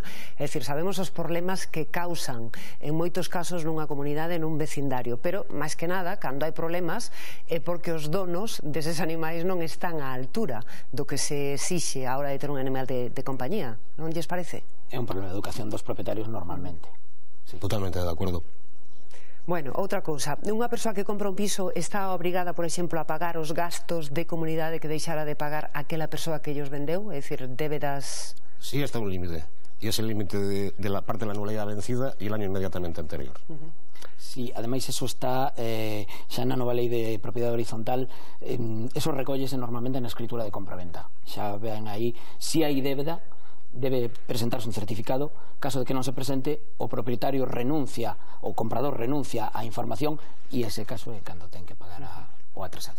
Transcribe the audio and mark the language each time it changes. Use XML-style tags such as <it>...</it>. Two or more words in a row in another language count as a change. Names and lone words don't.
<gl>É dicir, sabemos os problemas que causan en moitos casos nunha comunidade, nun vecindario, pero, máis que nada, cando hai problemas, é porque os donos deses animais non están á altura do que se exixe a hora de ter un animal de compañía. Non lles parece? É un problema de educación dos propietarios normalmente.</gl> <es>Sí. Totalmente de acuerdo.</es> <gl>Bueno, outra cousa, unha persoa que compra un piso está obrigada, por exemplo, a pagar os gastos de comunidade que deixara de pagar aquela persoa que ellos vendeu? É dicir, débedas...</gl> <es>Sí, está un límite. Y es el límite de la parte de la anualidad vencida y el año inmediatamente anterior. Sí,</es> <gl>ademais eso está xa na nova lei de propiedade horizontal, eso recollese normalmente na escritura de compraventa. Xa ven aí, si hai débeda, debe presentarse un certificado. Caso de que non se presente, o propietario renuncia, o comprador renuncia á información, e ese caso é cando ten que pagar o atrasado.</gl>